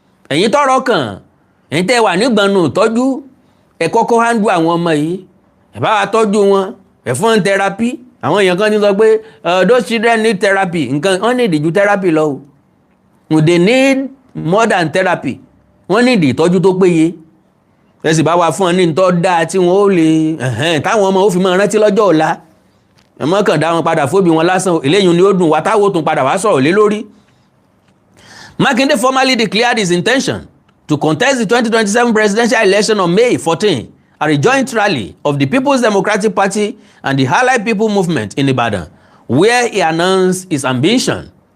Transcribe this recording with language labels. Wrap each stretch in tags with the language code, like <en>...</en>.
<yo>Ẹ̀yin tọ́rọ̀ kàn, ẹ̀yin tẹ́ wà nígbọ̀nù tọ́jú ẹ kọ́kọ́ handle àwọn ọmọ yìí. Ẹ bá wa tọ́jú wọn, ẹ fún therapy. Àwọn èèyàn kan ti sọ pé</yo> <en>those children need therapy.</en> <yo>Nǹkan wọ́n need ju therapy lọ.</yo> <en>They need more than therapy.</en> <yo>Wọ́n need ìtọ́jú tó péye. Ẹ sì bá wa fún ọ ní ìtọ́ dáa tí wọ́n ó lè táwọn ọmọ ó fi máa rántí lọ́jọ́ ọ̀la. Ẹ mọ́ kàn dá wọn padà fóbi wọn lásán. Eléyìí ni ó dùn wá táwọn ó tún padà wá sọ̀rọ̀ lé lórí.</yo> <en>Makinde formally declared his intention to contest the 2027 presidential election on May 14 at a joint rally of the People's Democratic Party and the Allied People Movement in Ibadan, where he announced his ambition.</en>